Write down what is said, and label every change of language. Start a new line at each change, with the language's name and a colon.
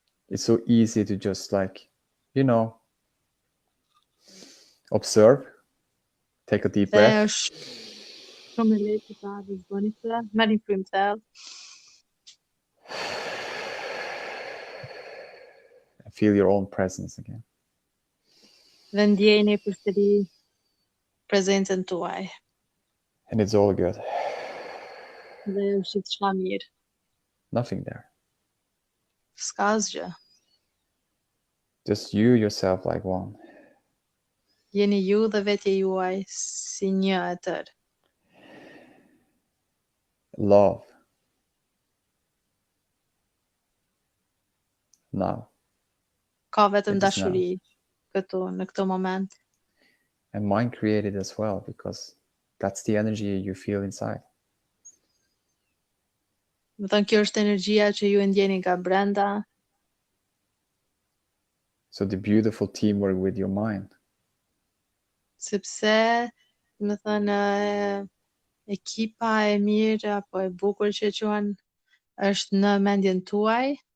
English: it's so easy to just like, you know, observe, take a deep
Albanian: Dhe
English: breath,
Albanian: është shumë e lehtë ta vëzhgoni këtë, merrni frymë thellë,
English: and feel your own presence again.
Albanian: dhe ndjeni përsëri prezencën tuaj.
English: And it's all good.
Albanian: Dhe është gjithçka mirë.
English: Nothing there.
Albanian: S'ka asgjë.
English: Just you, yourself, like one.
Albanian: Jeni ju dhe vetja juaj si një e tërë.
English: Love. Now.
Albanian: Ka vetëm
English: It is now.
Albanian: dashuri këtu, në këtë moment.
English: And mind created as well, because that's the energy you feel inside.
Albanian: Më thënë, kjo është energjia që ju e ndjeni nga brenda,
English: So the beautiful teamwork with your mind.
Albanian: sepse, më thënë, ekipa e mirë apo e bukur që quan është në mendjen tuaj.